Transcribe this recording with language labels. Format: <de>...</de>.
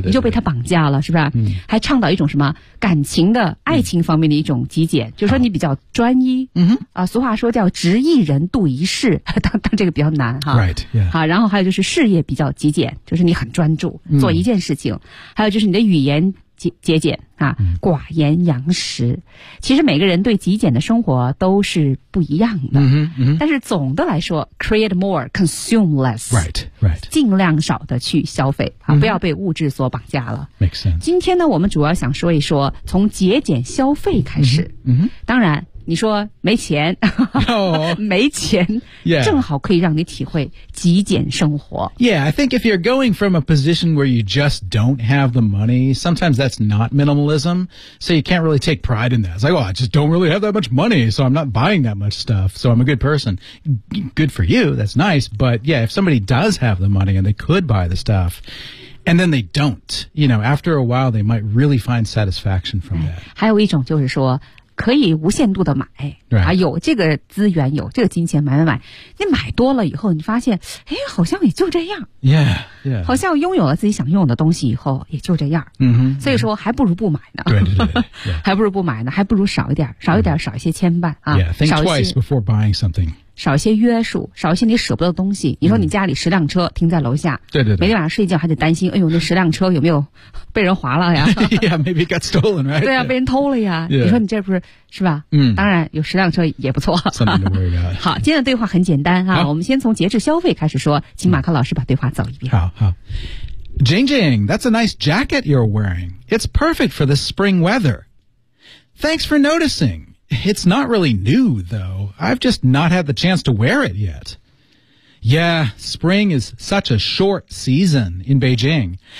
<zh>你就被他绑架了是不是、还倡导一种什么感情的爱情方面的一种极简、就是说你比较专一、俗话说叫执一人度一世当这个比较难哈</zh> <en>right,、</en> <zh>然后还有就是事业比较极简就是你很专注做一件事情、还有就是你的语言节俭啊，寡言洋食。其实每个人对极简的生活都是不一样的。但是总的来说</zh> <en>，create more, consume less. Right, right.</en> <zh>尽量少的去消费啊，不要被物质所绑架了。</zh> <en>Makes sense.</en> <zh>今天呢，我们主要想说一说从节俭消费开始。当然。你说没钱、没钱、正好可以让你体会极简生活。</zh> <en>Yeah, I think if you're going from a position where you just don't have the money, sometimes that's not minimalism, so you can't really take pride in that. It's like, oh, I just don't really have that much money, so I'm not buying that much stuff, so I'm a good person. Good for you, that's nice, but yeah, if somebody does have the money and they could buy the stuff... And then they don't. You know, after a while, they might really find satisfaction from that.</en> <zh>还有一种就是说，可以无限度的买、</zh> <en>right.</en> <zh>啊，有这个资源，有这个金钱，买买买。你买多了以后，你发现，哎，好像也就这样。</zh> <en>Yeah, yeah.</en> <zh>好像拥有了自己想拥有的东西以后，也就这样。所以说，还不如不买呢。对，还不如不买呢，还不如少一点，少一点，少一些牵绊啊。</zh> <en>Yeah, think twice before buying something.</en> <zh>少一些约束，少一些你舍不得的东西。你说你家里十辆车停在楼下，对对对，每天晚上睡觉还得担心，哎呦，那十辆车有没有被人划了呀</zh> <en>？Yeah, maybe got stolen, right?</en> <zh>对呀、被人偷了呀。</zh> <en>Yeah.</en> <zh>你说你这不是是吧？当然有十辆车也不错。</zh> <en>Something to worry about.</en> <zh>好，今天的对话很简单啊，我们先从节制消费开始说，请马克老师把对话走一遍。好好</zh> <en>，Jing Jing, that's a nice jacket you're wearing. It's perfect for the spring weather. Thanks for noticing. It's not really new, though. I've just not had the chance to wear it yet. Yeah, spring is such a short season in Beijing.</en>